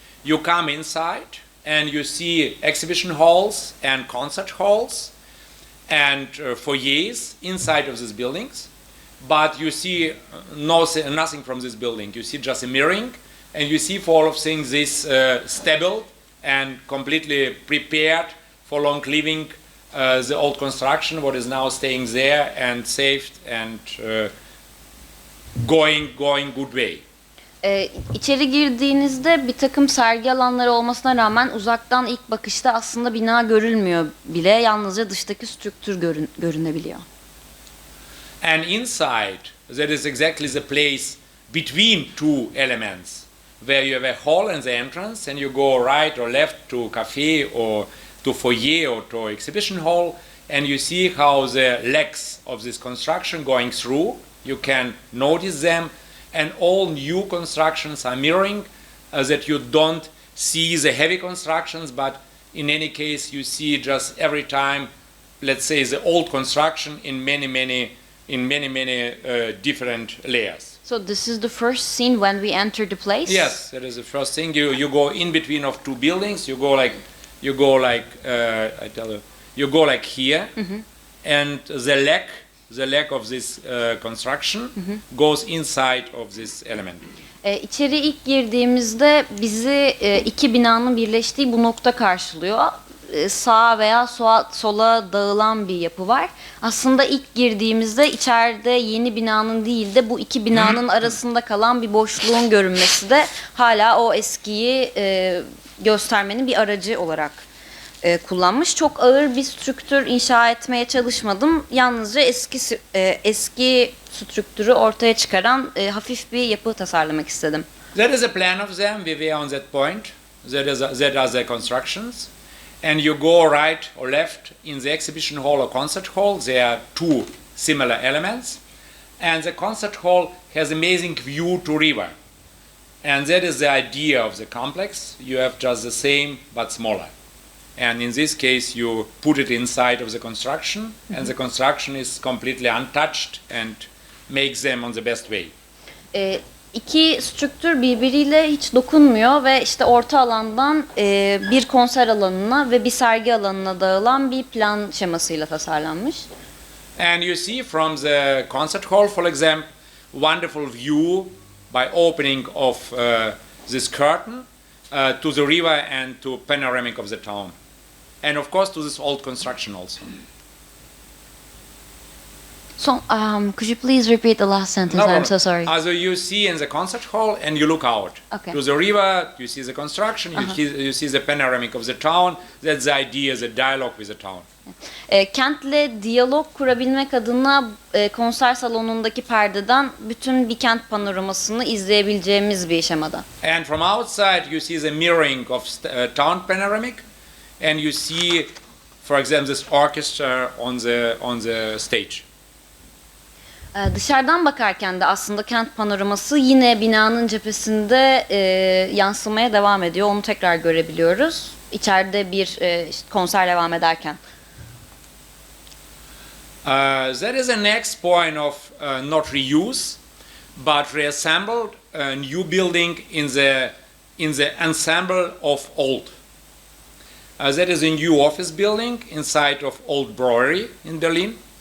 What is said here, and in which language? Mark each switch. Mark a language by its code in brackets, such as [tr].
[en] You come inside and you see exhibition halls and concert halls and foyers inside of these buildings, but you see nothing from this building. You see just a mirroring, and you see for all of things this stable and completely prepared for long living the old construction, what is now staying there and saved and going good way. [tr] İçeri girdiğinizde bir takım sergi alanları olmasına rağmen uzaktan ilk bakışta aslında bina görülmüyor bile. Yalnızca dıştaki strüktür görünebiliyor. [en] And inside, that is exactly the place between two elements, where you have a hall and the entrance, and you go right or left to cafe or to foyer or to exhibition hall, and you see how the legs of this construction going through. You can notice them. And all new constructions are mirroring, that you don't see the heavy constructions, but in any case you see just every time, let's say, the old construction in many different layers. So this is the first scene when we enter the place? Yes, that is the first thing. You go in between of two buildings. You go like here, and the leg of this construction goes inside of this element. [tr] İçeri ilk girdiğimizde bizi iki binanın birleştiği bu nokta karşılıyor. sağa veya sola dağılan bir yapı var. Aslında ilk girdiğimizde içeride yeni binanın değil de bu iki binanın arasında kalan bir boşluğun görünmesi de hala o eskiyi göstermenin bir aracı olarak kullanmış. Çok ağır bir strüktür inşa etmeye çalışmadım. Yalnızca eski strüktürü ortaya çıkaran hafif bir yapı tasarlamak istedim. [en] That is a plan of them. We were on that point. That are the constructions. And you go right or left in the exhibition hall or concert hall. There are two similar elements. And the concert hall has amazing view to river. And that is the idea of the complex. You have just the same but smaller. And in this case, you put it inside of the construction, and the construction is completely untouched and makes them on the best way. [tr] İki strüktür birbiriyle hiç dokunmuyor ve işte orta alandan bir konser alanına ve bir sergi alanına dağılan bir plan şemasıyla tasarlanmış. [en] And you see from the concert hall, for example, wonderful view by opening of this curtain to the river and to panoramic of the town. And of course to this old construction also. So, could you please repeat the last sentence? I'm so sorry. Also you see in the concert hall and you look out to the river, you see the construction, you see the panoramic of the town. That's the idea, the dialogue with the town. [tr] Kentle diyalog kurabilmek adına konser salonundaki perdeden bütün bir kent panoramasını izleyebileceğimiz bir şemada. [en] And from outside you see the mirroring of town panoramic, and you see, for example, this orchestra on the stage. [tr] Dışarıdan bakarken de aslında kent panoraması yine binanın cephesinde yansımaya devam ediyor. Onu tekrar görebiliyoruz. İçeride bir işte konser devam ederken. [en] That is the next point of not reuse, but reassembled a new building in the ensemble of old. That is a new office building inside of old brewery in Berlin.